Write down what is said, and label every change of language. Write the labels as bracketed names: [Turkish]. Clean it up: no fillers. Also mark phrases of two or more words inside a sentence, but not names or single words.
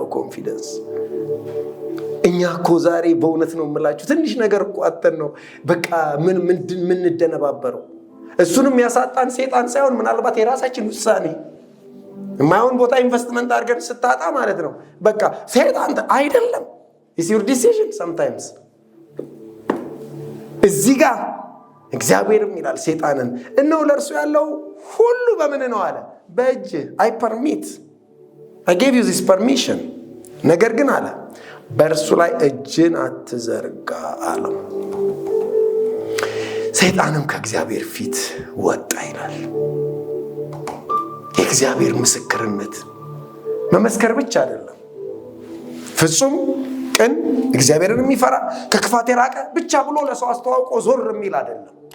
[Amharic] ኮንፊደንስ። እኛ እኮ ዛሬ በእውነት ነው የምላችሁ ትንሽ ነገር እኮ አተን ነው በቃ ምን እንደነባበረው። እሱንም ያሳጣን ሰይጣን ሳይሆን ምናልባት የራሳችን ውሳኔ የማይሆን ቦታ ኢንቨስትመንት አድርገን ስታጣ ማለት ነው። በቃ ሰይጣን አይደለም፣ [English] it's your decision sometimes። [Amharic] እዚህ ጋር እግዚአብሔርም ይላል ሰይጣንን እነሆ ለእርሱ ያለው ሁሉ በምን ነው አለ? በእጅ። [English] I permit, I gave you this permission። [Amharic] ነገር ግን አለ በእርሱ ላይ እጅን አትዘርጋ አለው። ሰይጣንም ከእግዚአብሔር ፊት ወጣ ይላል። የእግዚአብሔር ምስክርነት መመስከር ብቻ አይደለም፣ ፍጹም ቅን እግዚአብሔርን የሚፈራ ከክፋት የራቀ ብቻ ብሎ ለሰው አስተዋውቆ ዞር የሚል አይደለም።